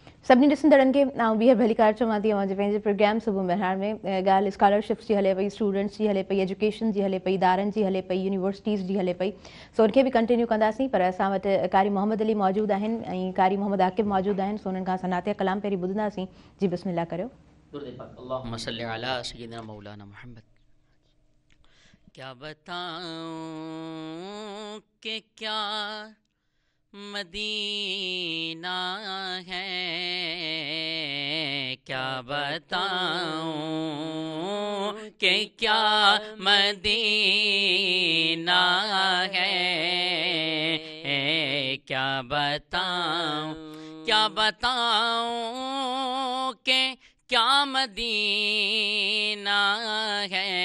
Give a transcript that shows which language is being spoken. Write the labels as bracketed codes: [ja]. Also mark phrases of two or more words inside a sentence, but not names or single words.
[sd] सभिनी ॾिसंदड़नि खे ॿीहर भली कार चवां थी जे पंहिंजे प्रोग्राम सुबुह बहिराण में ॻाल्हि स्कॉलरशिप्स जी हले पई, स्टूडेंट्स जी हले पई, एजुकेशन जी हले पई, इदारनि जी हले पई, यूनिवर्सिटीज़ जी हले पई, सो उनखे बि कंटिन्यू कंदासीं। पर असां वटि कारी मोहम्मद अली मौजूदु आहिनि ऐं कारी मोहम्मद आकिब मौजूदु आहिनि, सो उन्हनि खां असां नातिया कलाम पहिरीं ॿुधंदासीं। जी बिस्मिल्लाह करियो। [ar] اللهم صل على سيدنا مولانا محمد. [ur] کیا بتاؤں کہ کیا مدینہ ہے، کیا بتاؤں کہ کیا مدینہ ہے، کیا بتاؤں کہ کیا مدینہ ہے,